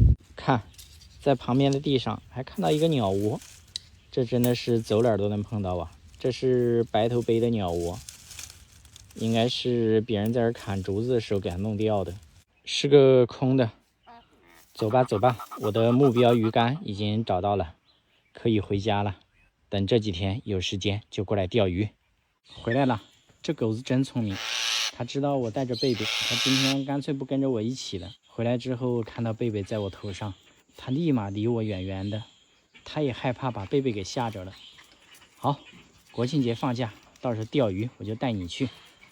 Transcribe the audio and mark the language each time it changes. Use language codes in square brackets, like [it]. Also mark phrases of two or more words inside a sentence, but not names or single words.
[zh] 看，在旁邊的地上還看到一個鳥窩，這真的是走哪兒都能碰到啊。這是白頭杯的鳥窩，應該是別人在這砍竹子的時候給它弄掉的，是個空的。走吧，我的目標魚竿已經找到了，可以回家了。等這幾天有時間就過來釣魚。回來了，這狗子真聰明，它知道我帶着貝貝，它今天乾脆不跟着我一起了。回來之後看到貝貝在我頭上，它立馬離我遠遠的，它也害怕把貝貝給嚇着了。好，國慶節放假，到時候釣魚我就帶你去。